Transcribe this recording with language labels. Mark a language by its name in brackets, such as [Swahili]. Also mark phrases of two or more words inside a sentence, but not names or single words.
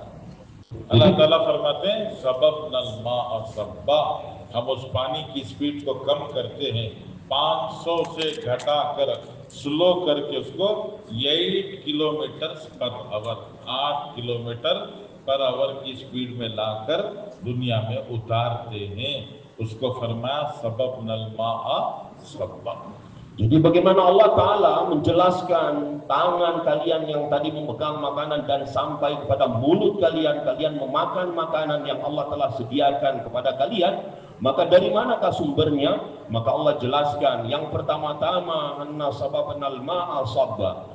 [Hindi] अल्लाह ताला फरमाते हैं [Arabic] صببنا الماء صبا, [Hindi] हम उस पानी की स्पीड को कम करते हैं, 500 से घटाकर स्लो करके उसको 8 [English] kilometer per hour, [Hindi] 8 [English] kilometer per hour [Hindi] की स्पीड में लाकर दुनिया में उतारते हैं। उसको फरमाया [Arabic] صببنا الماء صبا. [Indonesian] Jadi bagaimana Allah Ta'ala menjelaskan tangan kalian yang tadi memegang makanan dan sampai kepada mulut kalian, kalian memakan makanan yang Allah telah sediakan kepada kalian, maka dari manakah sumbernya? Maka Allah jelaskan, yang pertama-tama [Arabic] أنا صببنا الماء صبا.